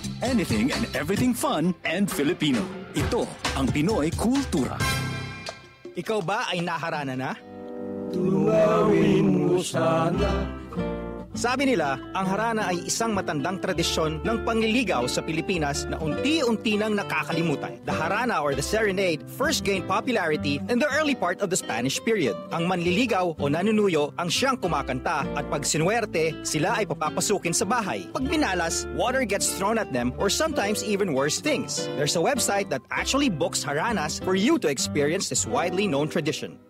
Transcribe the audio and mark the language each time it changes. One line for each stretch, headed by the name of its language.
English: Anything and everything fun and Filipino.
Filipino: Ito ang Pinoy Kultura. Ikaw ba ay naharana na? Tunawin mo sana. Sabi nila, ang harana ay isang matandang tradisyon ng pangliligaw sa Pilipinas na unti-unti nang nakakalimutan.
English: The harana or the serenade first gained popularity in the early part of the Spanish period.
Filipino: Ang manliligaw o nanunuyo ang siyang kumakanta at pag sinuwerte, sila ay papapasukin sa bahay. Pag binalas,
English: water gets thrown at them or sometimes even worse things. There's a website that actually books haranas for you to experience this widely known tradition.